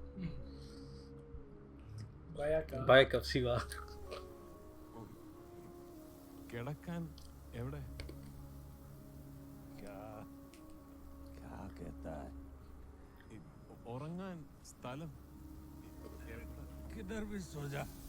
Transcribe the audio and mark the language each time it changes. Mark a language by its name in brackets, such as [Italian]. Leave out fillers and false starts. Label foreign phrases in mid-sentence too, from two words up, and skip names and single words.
[English] pack up Siva. [Malayalam] കിടക്കാൻ എവിടെ? [Hindi] क्या क्या कहता है? [Malayalam] ഉറങ്ങാൻ സ്ഥലം [Hindi] किधर भी सो जा.